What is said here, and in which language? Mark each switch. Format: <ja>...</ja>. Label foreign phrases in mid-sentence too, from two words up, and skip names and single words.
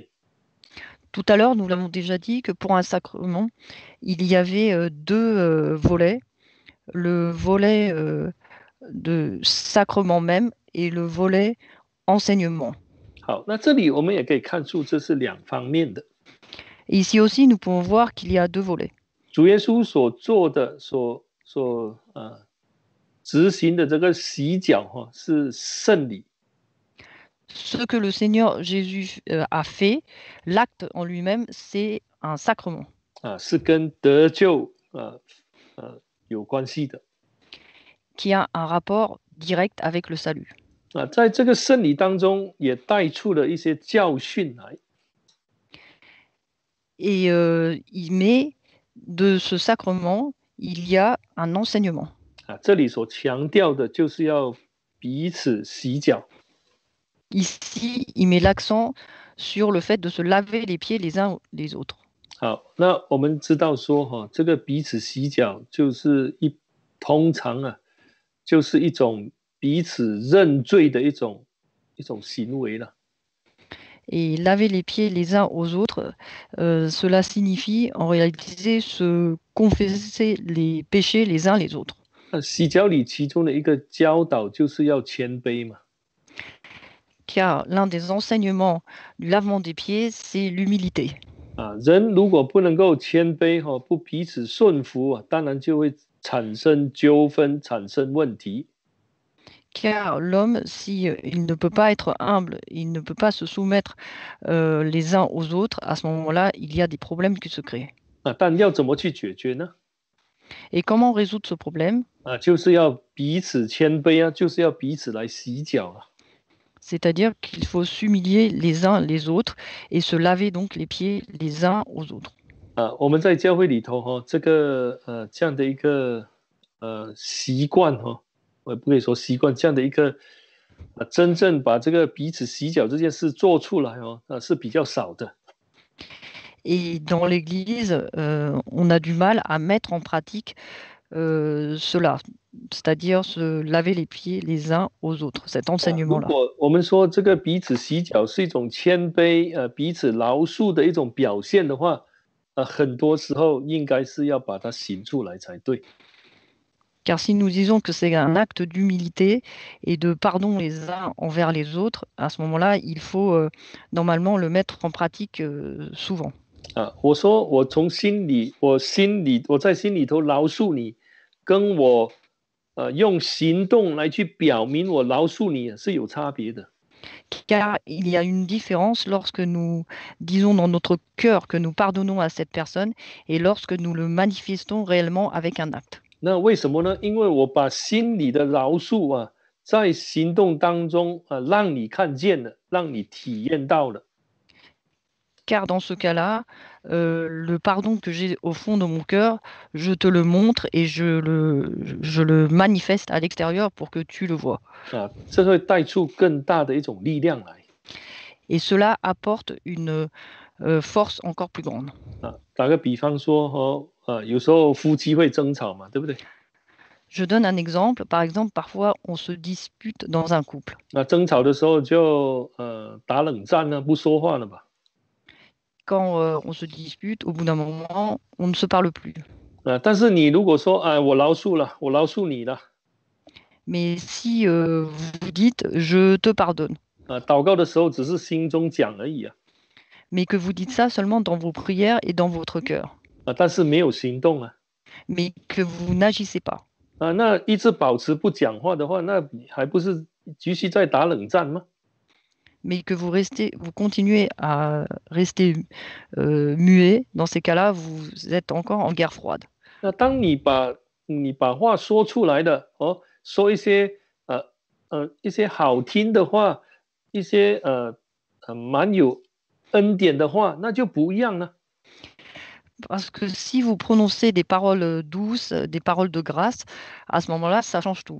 <fr>Tout à l'heure, nous l'avons déjà dit que pour un sacrement, il y avait deux volets. Le volet de sacrement même et le volet enseignement.</fr> <zh>好，那这里我们也可以看出这是两方面的。</zh> <fr>Et ici aussi, nous pouvons voir qu'il y a deux volets.</fr> <zh>主耶稣所做的、执行的这个洗脚是圣礼。</zh> <fr>Ce que le Seigneur Jésus a fait, l'acte en lui-même, c'est un sacrement.</fr> <zh>是跟得救有关系的。</zh> <fr>Qui a un rapport direct avec le salut.</fr> <zh>在这个圣礼当中，也带出了一些教训来。</zh> <fr>Et il met de ce sacrement, il y a un enseignement.</fr> <zh>这里所强调的就是要彼此洗脚。</zh> <fr>Ici, il met l'accent sur le fait de se laver les pieds les uns les autres.</fr> <zh>好，那我们知道说这个彼此洗脚就是通常就是一种彼此认罪的一种行为了。</zh> <fr>Et laver les pieds les uns aux autres, cela signifie en réalité se confesser les péchés les uns les autres.</fr> <zh>洗脚礼其中的一个教导就是要谦卑嘛。</zh> <fr>Car l'un des enseignements du lavement des pieds, c'est l'humilité.</fr> <zh>人如果不能够谦卑不彼此顺服当然就会产生纠纷，产生问题。</zh> <fr>Car l'homme, s'il ne peut pas être humble, il ne peut pas se soumettre les uns aux autres, à ce moment-là, il y a des problèmes qui se créent.</fr> <zh>但要怎么去解决呢？</zh> <fr>Et comment résoudre ce problème?</fr> <zh>就是要彼此谦卑就是要彼此来洗脚</zh> <fr>C'est-à-dire qu'il faut s'humilier les uns les autres et se laver donc les pieds les uns aux autres.</fr> <zh>我们在教会里头这个这样的一个习惯我也不可以说习惯，这样的一个真正把这个彼此洗脚这件事做出来是比较少的。</zh> <fr>Et dans l'Église, on a du mal à mettre en pratique cela, c'est-à-dire se laver les pieds les uns aux autres, cet enseignement-là.</fr> <zh>如果我们说这个彼此洗脚是一种谦卑彼此饶恕的一种表现的话很多时候应该是要把它行出来才对。</zh> <fr>Car si nous disons que c'est un acte d'humilité et de pardon les uns envers les autres, à ce moment-là, il faut normalement le mettre en pratique souvent.</fr> <zh>我说我从心里，我在心里头饶恕你，跟我用行动来去表明我饶恕你是有差别的。</zh> <fr>Car il y a une différence lorsque nous disons dans notre cœur que nous pardonnons à cette personne et lorsque nous le manifestons réellement avec un acte.</fr> <zh>那为什么呢？因为我把心里的饶恕在行动当中让你看见了，让你体验到了。</zh> <fr>Car dans ce cas-là, le pardon que j'ai au fond de mon cœur, je te le montre et je le manifeste à l'extérieur pour que tu le vois.</fr> <zh>这会带出更大的一种力量来。</zh> <fr>Et cela apporte une force encore plus grande.</fr> <zh>打个比方说，有时候夫妻会争吵嘛，对不对？</zh> <fr>Je donne un exemple. Par exemple, parfois, on se dispute dans un couple.</fr> <zh>那争吵的时候就打冷战呢，不说话了吧？</zh> <fr>Quand on se dispute, au bout d'un moment, on ne se parle plus.</fr> <zh>但是你如果说我饶恕了，我饶恕你了，</zh> <fr>Mais si vous dites je te pardonne,</fr> <zh>祷告的时候只是心中讲而已</zh> <fr>mais que vous dites ça seulement dans vos prières et dans votre cœur,</fr> <zh>但是没有行动</zh> <fr>mais que vous n'agissez pas,</fr> <zh>那一直保持不讲话的话，那还不是继续在打冷战吗？</zh> <fr>mais que vous continuez à rester muet, dans ces cas-là, vous êtes encore en guerre froide.</fr> <zh>那当你把话说出来的说一些一些好听的话，一些蛮有恩典的话，那就不一样了。</zh> <fr>Parce que si vous prononcez des paroles douces, des paroles de grâce, à ce moment-là, ça change tout.</fr>